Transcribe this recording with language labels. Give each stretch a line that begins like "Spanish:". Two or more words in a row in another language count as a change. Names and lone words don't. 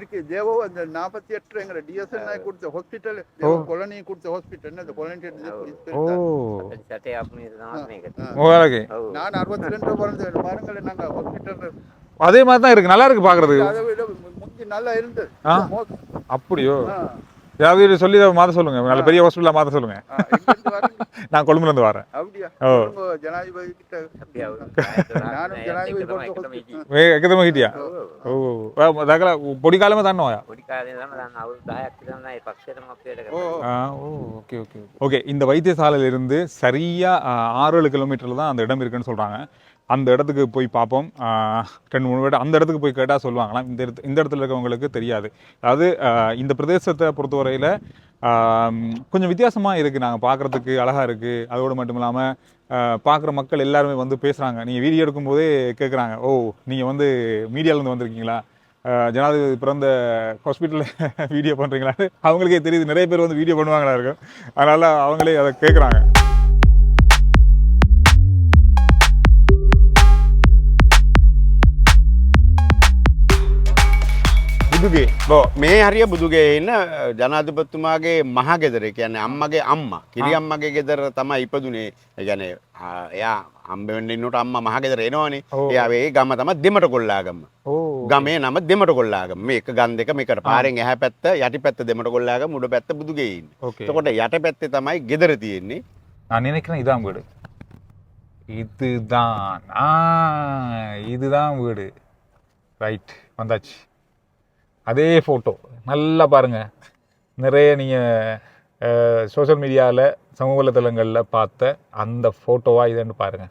Tamil: அதே மாதிரி தான் இருக்கு, நல்லா இருக்கு பாக்குறதுக்கு. அப்படியோ? ஏதாவது சொல்லி மாற்ற சொல்லுங்க, நல்ல பெரிய ஹாஸ்பிட்டலாக மாற்ற சொல்லுங்க. நான் கொழும்புலேருந்து வரேன். எக்கத்தமாக கிட்டியா?
Sinhala: ஓ දකලා පොඩි කාලෙම දන්නවයා? පොඩි කාලේ ඉඳන්ම දන්න අවුරුදු 10ක් විතර නම් ඒ පක්ෂයටම අපිට
English: okay okay okay.
Tamil: இந்த வைத்தியசாலையிலிருந்து சரியா 6-7 கிலோமீட்டரில் தான் அந்த இடம் இருக்குன்னு சொல்கிறாங்க. அந்த இடத்துக்கு போய் பார்ப்போம். 2-3 வீடு அந்த இடத்துக்கு போய் கேட்டால் சொல்லுவாங்களாம். இந்த இடத்துல இருக்கவங்களுக்கு தெரியாது. அதாவது இந்த பிரதேசத்தை பொறுத்தவரையில் கொஞ்சம் வித்தியாசமாக இருக்குது. நாங்கள் பார்க்குறதுக்கு அழகாக இருக்குது. அதோடு மட்டும் இல்லாமல் பார்க்குற மக்கள் எல்லாருமே வந்து பேசுகிறாங்க. நீங்கள் வீடியோ எடுக்கும்போதே கேட்குறாங்க, ஓ நீங்கள் வந்து மீடியாவிலேருந்து வந்திருக்கீங்களா, ஜனாதிபதி பிறந்த ஹாஸ்பிட்டலில் வீடியோ பண்ணுறீங்களான்னு அவங்களுக்கே தெரியுது. நிறைய பேர் வந்து வீடியோ பண்ணுவாங்களா இருக்கும். அதனால் அவங்களே அதை கேட்குறாங்க.
Sinhala: මේ හරිය බුදුගේ ඉන්න ජනාධිපතිතුමාගේ මහගෙදර කියන්නේ අම්මගේ අම්මා කිරි අම්මගේ ගෙදර තමයි ඉපදුනේ. ඒ කියන්නේ එයා හම්බ වෙන්න ඉන්නකොට අම්මා මහගෙදර එනවනේ. එයා ඒ ගම තමයි දෙමටකොල්ලාගම. ගමේ නම දෙමටකොල්ලාගම. මේක ගම් දෙක මේකට පාරෙන් එහා පැත්ත යටි පැත්ත දෙමටකොල්ලාගම උඩ පැත්ත බුදුගේ ඉන්නේ. එතකොට යට පැත්තේ තමයි ගෙදර තියෙන්නේ.
Tamil: நான் நினைக்கிறேன் இதான் வீடு. இதுதான் வீடு. ரைட், வந்தாச்சு. அதே ஃபோட்டோ நல்லா பாருங்கள். நிறைய நீங்கள்
English: social media
Tamil: சமூக வலைத்தளங்களில் பார்த்த அந்த ஃபோட்டோவாக இதுன்னு பாருங்கள்.